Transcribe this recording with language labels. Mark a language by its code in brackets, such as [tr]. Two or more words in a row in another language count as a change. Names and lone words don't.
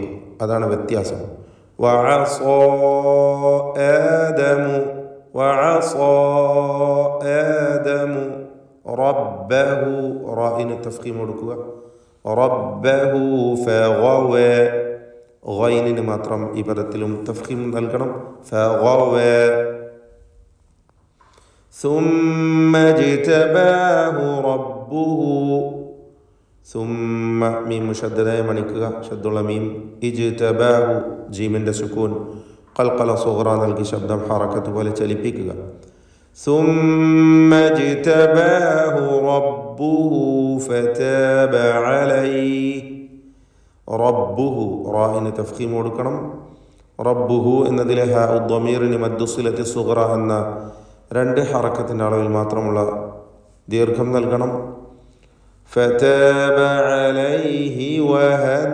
[ml] അതാണ് വ്യത്യാസം. [ar] وعصى آدم ربه. [ml] റാഇന് തഫ്ഖീം കൊടുക്കുക. [ar] ربه فغوى. [ml] ഗൈനിന് മാത്രം ഈ പദത്തിലും തഫ്ഖീം നൽകണം. [ar] فغوى. ثم اجتباه ربه. [ml] ثم മീം മുഷദ്ദദയെ മണിക്കുക, ഷദ്ദുള്ള മീം. ഇജ്തബാഹു ജീമിൻ്റെ സുക്കൂൻ [ar] قلقلة صغرى [ml] നൽകി ശബ്ദം ഹറക്കത്ത് പോലെ ചലിപ്പിക്കുക. [ar] ثم اجتباه ربه فتاب عليه. [ml] റബ്ബുഹു റാഇന് തഫ്ഖീം കൊടുക്കണം. റബ്ബുഹു എന്നതിലെ ഹാ ഉദ്ദമീറിന് [ar] مد الصلة صغرى [ml] എന്ന 2 ഹറക്കത്തിൻ്റെ അളവിൽ മാത്രമുള്ള ദീർഘം നൽകണം. [ar] فتاب عليه وهدى.